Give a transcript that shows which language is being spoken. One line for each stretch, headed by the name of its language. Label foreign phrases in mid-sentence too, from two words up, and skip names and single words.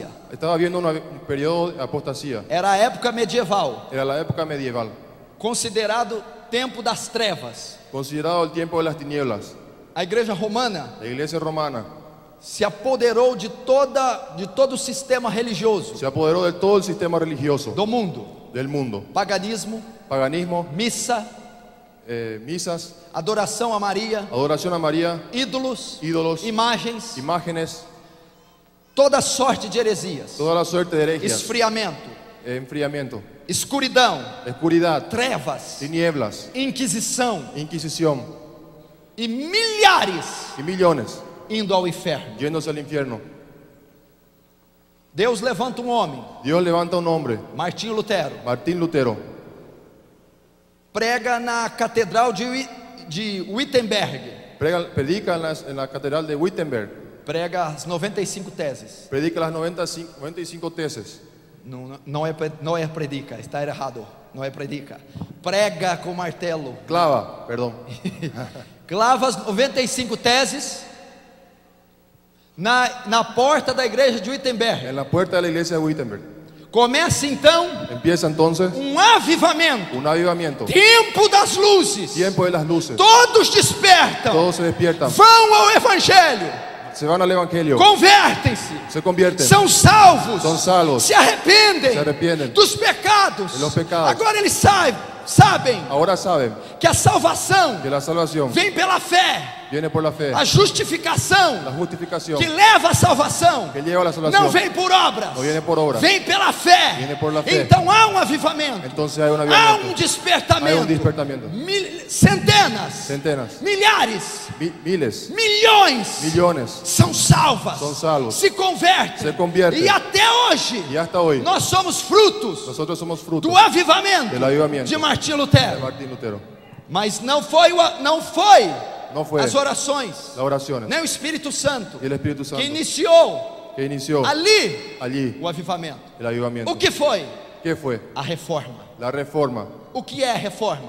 Spanish: estaba habiendo un periodo de apostasía.
Portuguese: Era a época medieval,
Spanish: Era la época medieval,
Portuguese: considerado tempo das trevas.
Spanish: considerado el tiempo de las tinieblas.
Portuguese: A igreja romana
Spanish: La iglesia romana
Portuguese: se apoderou de todo o sistema religioso
Spanish: se apoderó de todo el sistema religioso
Portuguese: do mundo.
Spanish: del mundo.
Portuguese: Paganismo,
Spanish: Paganismo,
Portuguese: missa,
Spanish: misas,
Portuguese: adoração a Maria,
Spanish: adoración a María,
Portuguese: ídolos,
Spanish: ídolos,
Portuguese: imagens,
Spanish: imágenes,
Portuguese: toda sorte de heresias,
Spanish: toda la suerte de herejías,
Portuguese: esfriamento,
Spanish: enfriamiento,
Portuguese: escuridão,
Spanish: oscuridad,
Portuguese: trevas,
Spanish: tinieblas,
Portuguese: inquisição
Spanish: inquisición
Portuguese: e milhares
Spanish: y millones
Portuguese: indo ao inferno.
Spanish: yéndose al infierno.
Portuguese: Deus levanta um homem,
Spanish: Dios levanta un hombre,
Portuguese: Martinho Lutero,
Spanish: Martín Lutero,
Portuguese: prega na catedral de Wittenberg,
Spanish: predica en la catedral de Wittenberg,
Portuguese: prega as 95 teses.
Spanish: predica las 95 tesis.
Portuguese: Não é predica, está errado. Não é predica. Prega com martelo.
Spanish: Clava, perdón,
Portuguese: Clava as 95 teses na porta da igreja de Wittenberg.
Spanish: en la puerta de la iglesia de Wittenberg.
Portuguese: Começa então
Spanish: Empieza entonces
Portuguese: um avivamento.
Spanish: un avivamiento,
Portuguese: Tempo das luzes.
Spanish: tiempo de las luces.
Portuguese: Todos despertam.
Spanish: Todos se despiertan,
Portuguese: Vão ao evangelho.
Spanish: se van al evangelio,
Portuguese: Convertem-se.
Spanish: se convierten,
Portuguese: São salvos.
Spanish: son salvos,
Portuguese: Se arrependem.
Spanish: se arrepienten
Portuguese: Dos pecados.
Spanish: de los pecados.
Portuguese: Agora eles sabem
Spanish: Ahora saben
Portuguese: que a salvação
Spanish: que la salvación
Portuguese: vem pela fé.
Spanish: viene por la fe,
Portuguese: A justificação
Spanish: la justificación
Portuguese: que leva à salvação
Spanish: que lleva a la salvación
Portuguese: não vem por obras,
Spanish: no viene por obra,
Portuguese: vem pela fé.
Spanish: viene por la fe.
Portuguese: Então há um avivamento,
Spanish: Entonces hay un
Portuguese: há um
Spanish: avivamiento, hay un
Portuguese: despertamento.
Spanish: despertamiento.
Portuguese: Centenas,
Spanish: Centenas,
Portuguese: milhares,
Spanish: miles,
Portuguese: milhões
Spanish: millones
Portuguese: são salvas,
Spanish: son salvos,
Portuguese: se convertem.
Spanish: se convierten.
Portuguese: E até hoje
Spanish: y hasta hoy
Portuguese: nós somos frutos
Spanish: nosotros somos frutos
Portuguese: do avivamento
Spanish: del avivamiento
Portuguese: de Martinho
Spanish: de Lutero. Martín Lutero.
Portuguese: Mas não foi
Spanish: No fue
Portuguese: as orações,
Spanish: las oraciones
Portuguese: nem o Espírito Santo
Spanish: y el Espíritu Santo
Portuguese: que iniciou
Spanish: que inició
Portuguese: ali
Spanish: allí
Portuguese: o avivamento.
Spanish: el avivamiento.
Portuguese: O que foi?
Spanish: ¿Qué fue?
Portuguese: A reforma.
Spanish: La reforma.
Portuguese: O que é reforma?